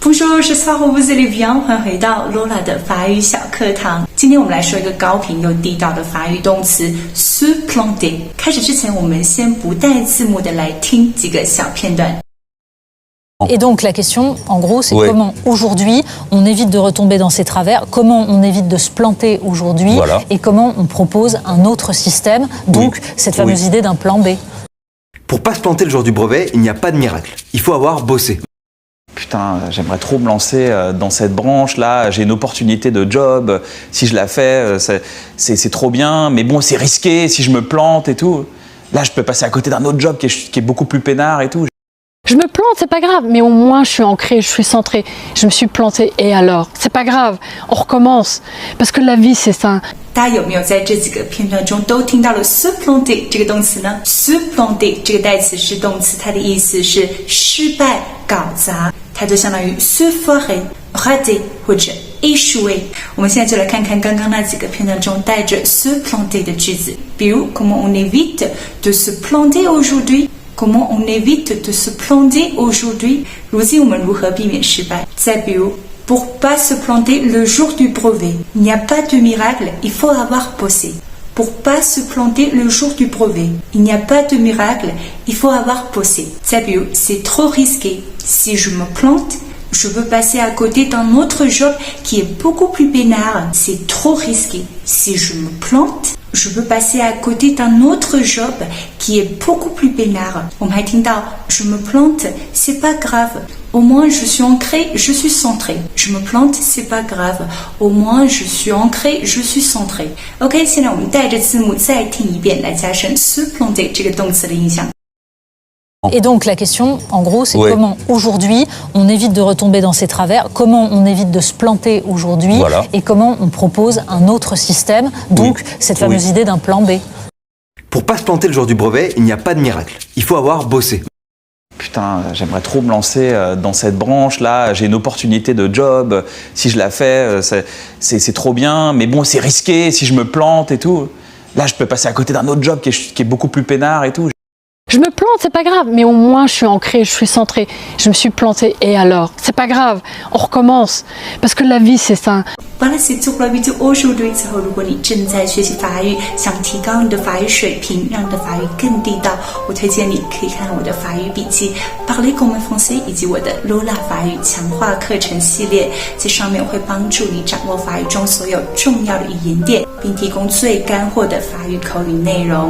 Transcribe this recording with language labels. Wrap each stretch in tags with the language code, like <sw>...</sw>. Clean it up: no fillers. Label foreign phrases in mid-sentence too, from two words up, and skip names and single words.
<fr>Bonjour, j'espère que vous allez bien。</fr> <zh>欢迎回到 Lola 的法语小课堂。今天我们来说一个高频又地道的法语动词</zh> <fr>se planter。</fr> <zh>开始之前，我们先不带字幕的来听几个小片段。</zh> <fr>Et donc la question, en gros, c'est comment aujourd'hui on évite de retomber dans ces travers, comment on évite de se planter aujourd'hui, et comment on propose un autre système, donc cette fameuse idée d'un plan B. Pour pas se planter le jour du brevet, il n'y a pas de miracle. Il faut avoir bossé. Putain, j'aimerais trop me lancer dans cette branche-là, j'ai une opportunité de job, si je la fais, c'est trop bien, mais bon, c'est risqué si je me plante et tout. Là, je peux passer à côté d'un autre job qui est beaucoup plus peinard et tout. Je me plante, c'est pas grave, mais au moins je suis ancrée, je suis centrée. Je me suis plantée et alors? C'est pas grave, on recommence. Parce que la vie, c'est ça.</fr> <zh>大家有没有在这几个片段中都听到了</zh> <fr>se planter</fr> <zh>这个动词呢？</zh> <fr>se planter</fr> <zh>这个代词是动词，它的意思是失败、搞砸，它就相当于</zh> <fr>se foirer、</fr> <zh>rater 或者 échouer。我们现在就来看看刚刚那几个片段中带着</zh> <fr>se planter</fr> <zh>的句子，比如</zh> <fr>Comment on évite de se planter aujourd'hui？Comment on évite de se planter aujourd'hui？</fr> <zh>如今我们如何避免失败？再比如</zh> <fr>Pour pas se planter le jour du brevet, il n'y a pas de miracle, il faut avoir bossé. Pour pas se planter le jour du brevet, il n'y a pas de miracle, il faut avoir bossé.</fr> <zh>再比如</zh> <fr>C'est trop risqué. Si je me plante, je veux passer à côté d'un autre job qui est beaucoup plus peinard. C'est trop risqué. Si je me plante, je veux passer à côté d'un autre job qui est beaucoup plus peinard.</fr> <zh>我们还听到</zh> <fr>Je me plante, c'est pas grave. Au moins je suis ancré, je suis centré. Je me plante, c'est pas grave. Au moins je suis ancré, je suis centré.</fr> <zh>OK， 现在我们带着字幕再听一遍，来加深</zh> <fr>se planter</fr> <zh>这个动词的印象。</zh> <fr>Et donc la question, en gros, c'est comment aujourd'hui on évite de retomber dans ces travers, comment on évite de se planter aujourd'hui, et comment on propose un autre système, donc cette fameuse idée d'un plan B. Pour pas se planter le jour du brevet, il n'y a pas de miracle. Il faut avoir bossé. Putain, j'aimerais trop me lancer dans cette branche-là, j'ai une opportunité de job, si je la fais, c'est trop bien, mais bon, c'est risqué si je me plante et tout. Là, je peux passer à côté d'un autre job qui est beaucoup plus peinard et tout. Je me plante, c'est pas grave, mais au moins je suis ancrée, je suis centrée. Je me suis plantée et alors? C'est pas grave, on recommence. Parce que la vie, c'est ça. Voilà, c'est tout pour la vidéo aujourd'hui。</fr> <zh>最后，如果你正在学习法语，想提高你的法语水平，让你的法语更地道，我推荐你可以看我的法语笔记 ，</zh> <fr>Parler comme un français，</fr> <zh>以及我的 Lola 法语强化课程系列，在上面我会帮助你掌握法语中所有重要的语言点，并提供最干货的法语口语内容。</zh>